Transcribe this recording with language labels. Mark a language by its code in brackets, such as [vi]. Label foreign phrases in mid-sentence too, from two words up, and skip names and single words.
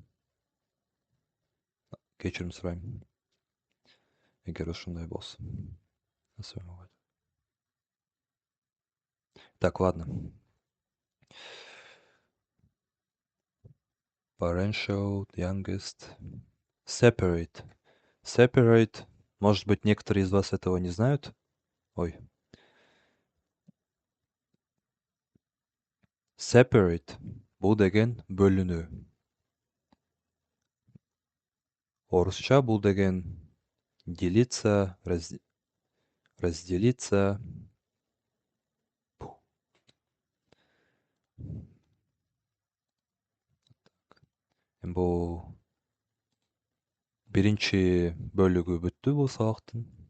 [ky] Кечирим сурайм, эгер ушундай болсо. [ru] Так, ладно. [en] Parental, youngest. Separate. Separate. [ru] Может быть, некоторые из вас этого не знают. Ой. [en] Separate. [ky] Бул деген бөлүнүү. Орусча бул деген [ru] делиться, разделиться. [ky] Бул биринчи бөлүгү бүттү бул сабактын.